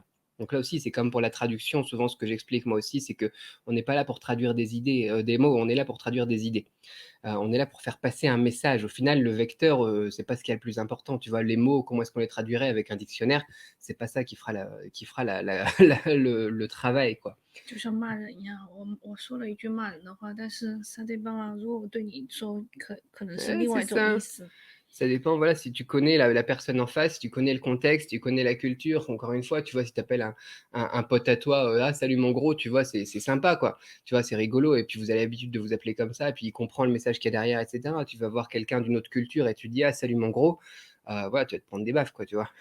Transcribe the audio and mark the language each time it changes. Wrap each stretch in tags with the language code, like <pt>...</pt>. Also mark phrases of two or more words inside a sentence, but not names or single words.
<fr>Donc là aussi, c'est comme pour la traduction, souvent ce que j'explique moi aussi, c'est qu'on n'est pas là pour traduire des idées, des mots, on est là pour traduire des idées. On est là pour faire passer un message. Au final, le vecteur, c'est pas ce qui est le plus important, tu vois? Les mots, comment est-ce qu'on les traduirait avec un dictionnaire? C'est pas ça qui fera le travail, quoi.</fr> <zh>就像骂人一样，我说了一句骂人的话，但是沙爹爸爸如果对你说可能是另</zh> <fr>C'est</fr> <zh>外一种意</zh> <fr>ça.</fr> <zh>思。</zh> <fr>Ça dépend, voilà, si tu connais la personne en face, si tu connais le contexte, tu connais la culture. Encore une fois, tu vois, si tu appelles un pote à toi, «Ah salut mon gros», tu vois, c'est sympa, quoi. Tu vois, c'est rigolo et puis vous avez l'habitude de vous appeler comme ça et puis il comprend le message qu'il y a derrière et cetera. Tu vas voir quelqu'un d'une autre culture et tu dis: «Ah salut mon gros», voilà, tu vas te prendre des baffes, quoi, tu vois?</fr>